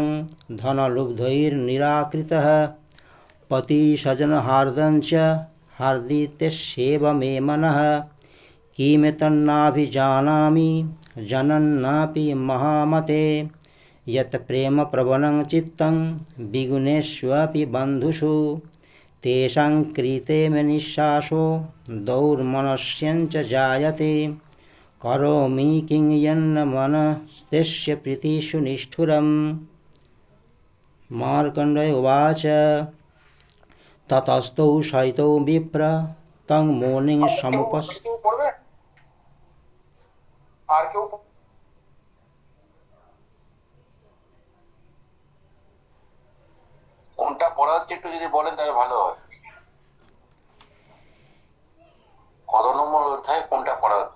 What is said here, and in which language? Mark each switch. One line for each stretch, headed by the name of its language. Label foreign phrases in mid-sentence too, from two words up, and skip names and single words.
Sanskrit: धनलुब्धैर्निराकृतः पतिसजनहार्दञ्च हार्दित्यस्येव मे मनः किमेतन्नाभिजानामि जनन्नापि महामते यत् प्रेमप्रवणं चित्तं विगुणेष्वपि बन्धुषु तेषां कृते मे निःश्वासो दौर्मनस्यञ्च जायते करोमि किं यन्न मनस्तेष्य प्रीतिषु निष्ठुरम्। मार्कण्डेय उवाच ततस्तौ शयितौ विप्र तं मुनिं समुपस्थितौ।
Bangla: কোনটা পড়া হচ্ছে একটু যদি বলেন তাহলে ভালো হয়। কত নম্বর অধ্যায় কোনটা পড়া হচ্ছে?